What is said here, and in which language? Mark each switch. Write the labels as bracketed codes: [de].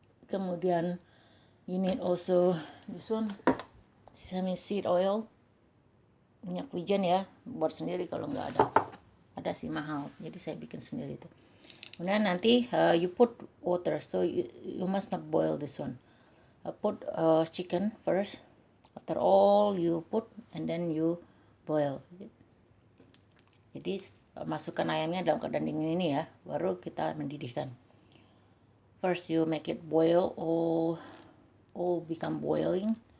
[id] Kemudian [en] you need also this one, [id] sesame seed oil, minyak wijen ya, buat sendiri kalau nggak ada sih mahal, jadi saya bikin sendiri itu. Kemudian nanti [en] you put water, so you must not boil this one. Put chicken first. After all you put, and then you boil. [id] Jadi masukkan ayamnya dalam keadaan dingin ini ya, baru kita mendidihkan. [en] First you make it boil, all become boiling.